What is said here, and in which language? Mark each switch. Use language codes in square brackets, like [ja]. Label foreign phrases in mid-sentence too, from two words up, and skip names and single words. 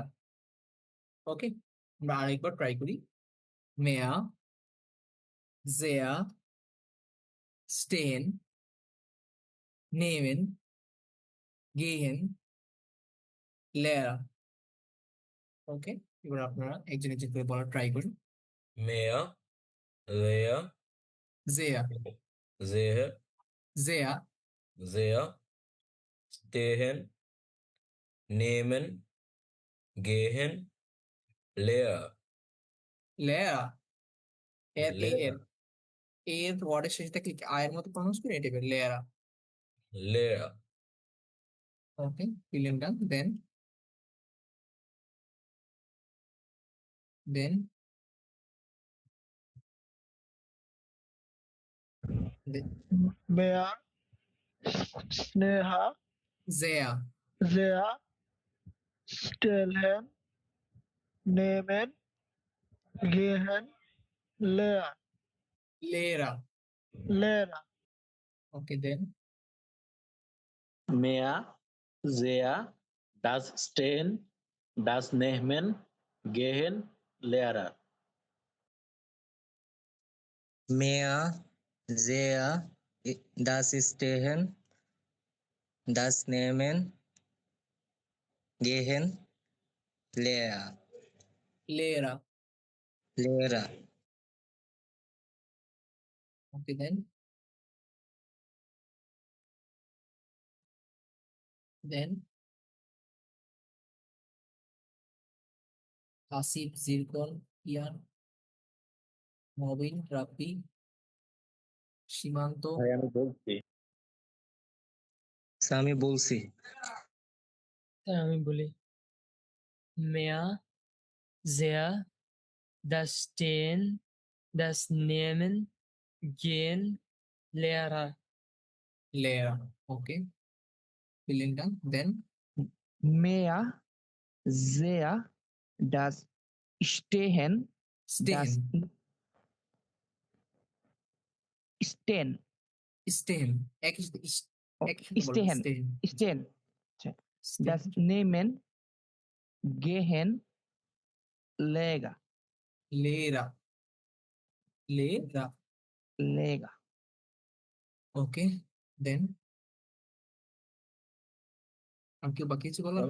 [bn] ওকে, আমরা আরেকবার ট্রাই করি। [de] mehr, sehr, stehen, nehmen, gehen, Lehrer. [bn] ওকে, এবার আপনারা একজন একজন করে বলার ট্রাই করুন। [de] mehr, leer, [bn] জেয়া, [de] sehe, [bn] জেয়া, [de] sehr, stehen, nehmen, gehen, leer, [bn] লেরা, এর এ [de] leer, [bn] এর এর ওয়ার্ডের শেষে থাকলে কি আয়ের মতো প্রনাউন্স করি, এটা লেরা। [de] leer, [bn] ওকে, [en] feeling done. [bn] দেন দেন [de] Meer, Sneha, [bn] জেয়া, [de] Sehr, Stellen, Nehmen, Gehen, Leer, [bn] লেরা। [de] Lehrer, [bn] ওকে, দেন [de] Mehr, sehr, das Stehen, das Nehmen, Gehen, Lehrer. Mehr, sehr, das Stehen, das Nehmen, Gehen, Leer, [bn] লেরা। [de] Lehrer. [bn] ওকে, দেন দেন আসিফ, জিরকন, ইয়ান। নবীন, রাব্বি, সীমান্ত, ভাই আমি বলছি স্যার আমি বলছি স্যার আমি বলি [de] mehr, sehr, das Stehen, das Nehmen, Gehen, Lehrer. [bn] লেয়া। ওকে, [en] feeling done. [bn] দেন [de] Mehr, sehr, das Stehen, [bn] স্টেন, [de] das Stehen, [bn] স্টেন, একই সাথে oh, একই সাথে বলবেন, [de] Stehen, [bn] স্টেন, [de] Stehen, [bn] স্টেন, [de] das Nehmen, Gehen, Leger, [bn] লেরা, লেরা। [de] Leger. [bn] ওকে, দেন আর কেউ বাকি আছে বলার?